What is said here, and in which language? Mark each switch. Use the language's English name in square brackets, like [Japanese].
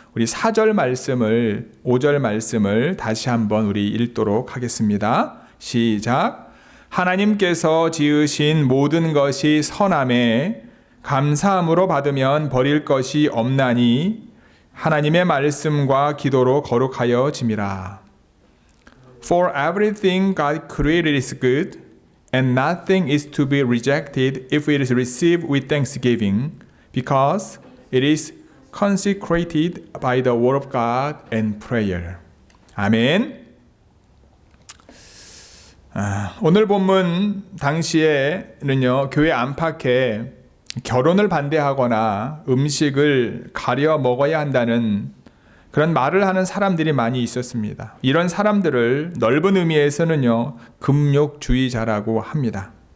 [Korean] 우리 4절 말씀을 5절 말씀을 다시 한번 우리 읽도록 하겠습니다. 시작. 하나님께서 지으신 모든 것이 선함에 감사함으로 받으면 버릴 것이 없나니 하나님의 말씀과 기도로 거룩하여 짐이라. [English] For everything God created is good, and nothing is to be rejected if it is received with thanksgiving, because it is consecrated by the word of God and prayer. [Korean] 아멘. 오늘 본문 당시에는요, 교회 안팎에 결혼을 반대하거나 음식을 가려 먹어야 한다는 그런 말을 하는 사람들이 많이 있었습니다. 이런 사람들을 넓은 의미에서는요, 금욕주의자라고 합니다.